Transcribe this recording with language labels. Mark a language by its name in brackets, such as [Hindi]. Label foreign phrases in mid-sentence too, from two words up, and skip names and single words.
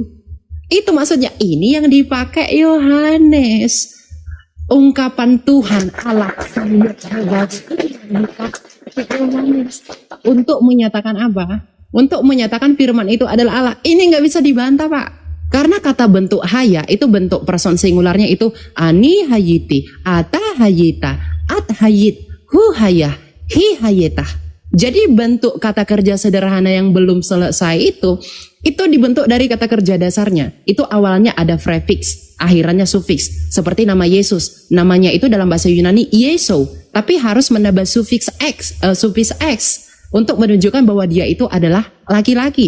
[Indonesian] Itu maksudnya ini yang dipakai Yohanes. Ungkapan Tuhan Allah untuk menyatakan apa? Untuk menyatakan firman itu adalah Allah. Ini nggak bisa dibantah, Pak. Karena kata bentuk haya itu bentuk person singularnya itu [Hebrew] אני הייתי, אתה היית, את היית, הוא היה, היא היתה. [Indonesian] Jadi bentuk kata kerja sederhana yang belum selesai itu dibentuk dari kata kerja dasarnya. Itu awalnya ada prefix, akhirannya sufiks. Seperti nama Yesus, namanya itu dalam bahasa Yunani Yesu, tapi harus menambah sufiks x untuk menunjukkan bahwa dia itu adalah laki-laki.